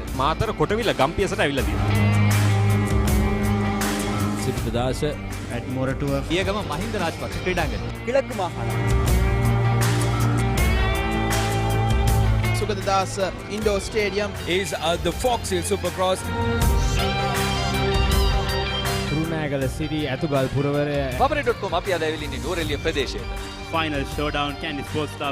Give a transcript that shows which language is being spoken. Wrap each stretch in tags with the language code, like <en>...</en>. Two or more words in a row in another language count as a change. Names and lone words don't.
<si>මාතර කොටවිල ගම්පියසට ඇවිල්ලා තියෙනවා. සිද්ධාස ඇඩ්මොරටුව පියගම මහින්ද රාජපක්ෂ ක්‍රීඩාංගණය.</si> <ta>கிழக்கு மாகாணம்</ta> <en>Sugadadas Indoor Stadium is the Fox Hill Supercross.</en> <si>රුණෑගල සිටි ඇතුගල් පුරවරය Papare.com අපි අද ඇවිල්ලා ඉන්නේ නෝරෙලිය ප්‍රදේශයට.</si> <en>Final Showdown Kandy Sports Club</en>